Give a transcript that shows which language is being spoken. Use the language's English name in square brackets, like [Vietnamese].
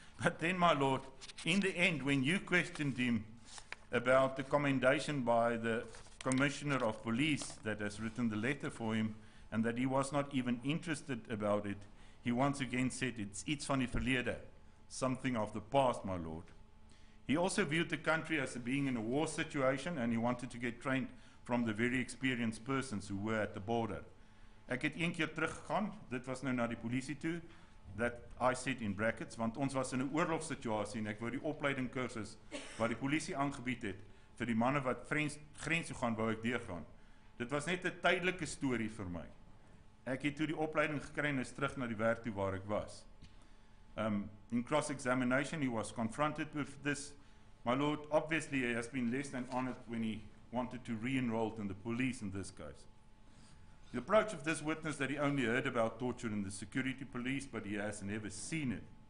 [English] But then, my lord, in the end, when you questioned him about the commendation by the Commissioner of Police that has written the letter for him, and that he was not even interested about it, he once again said, it's [Afrikaans] iets van die verlede, [English] something of the past, my lord. He also viewed the country as being in a war situation, and he wanted to get trained from the very experienced persons who were at the border. [Afrikaans] Ek het een keer teruggegaan, dit was nou na die polisie toe, [English] that I said in brackets, [Afrikaans] want ons was in 'n oorlogssituasie en ek wou die opleiding kursus wat die polisie aangebied het vir die manne wat grens toe gaan, wou ek deurgaan. Dit was net 'n tydelike storie vir my. Ek het toe die opleiding gekry en is terug na die werk toe waar ek was. [English] In cross-examination, he was confronted with this. My lord, obviously he has been less than honored when he wanted to re-enroll in the police in this case. The approach of this witness that he only heard about torture in the security police, but he has never seen it.